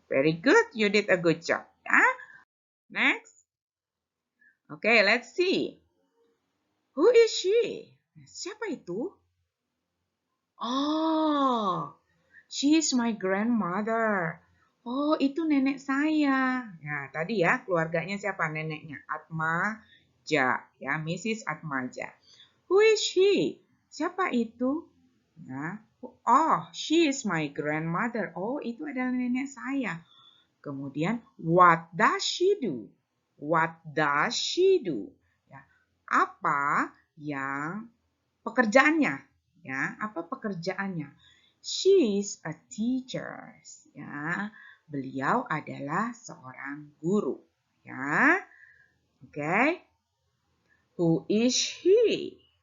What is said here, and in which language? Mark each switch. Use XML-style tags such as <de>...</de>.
<en>Very good, you did a good job. Ya. Next. Okay, let's see. Who is she?</en> <id>Siapa itu?</id> <en>Oh, she is my grandmother.</en> <id>Oh, itu nenek saya. Ya, tadi ya keluarganya siapa neneknya? Atmaja, ya, Mrs. Atmaja.</id> <en>Who is she?</en> <id>Siapa itu? Ya.</id> <en>Oh, she is my grandmother.</en> <id>Oh, itu adalah nenek saya.</id> <en>Kemudian, what does she do? What does she do?</en> <id>Ya, apa yang pekerjaannya? Ya, apa pekerjaannya?</id> <en>She is a teacher.</en> <id>Ya, beliau adalah seorang guru.</id> <en>Ya, oke. Okay. Who is he?</en>